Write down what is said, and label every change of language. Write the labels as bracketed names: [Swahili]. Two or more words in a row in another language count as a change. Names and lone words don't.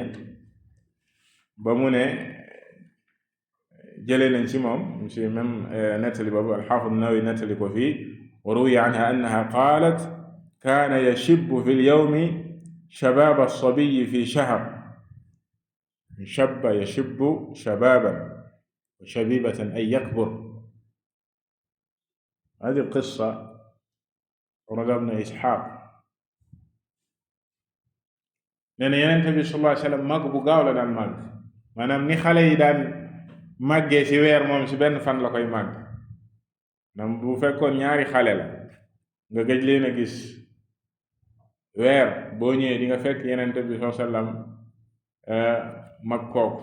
[Wolof] ba mu ne jëlee nañ ci moom ci même nettali boobu, al-Xaafid an-Nawawi nettali ko fii, [Arabic] وروي عنها أنها قالت كان يشب في اليوم شباب الصبي في شهر. شب يشب شبابا وشبيبة أي يكبر. هذه القصة روى ابن إسحاق. [Wolof] nee na Yonent bi [Arabic] صلى الله عليه وسلم [Wolof] màgg bu gaaw la daan màgg, maanaam ni xale yi daan màggee ci weer, moom ci benn fan la koy màgg. nam bu fekkoon ñaari xale la nga gëj leen a gis weer, boo ñëwee di nga fekk Yonent bi [Arabic] صلى الله عليه وسلم [Wolof] mag kooku.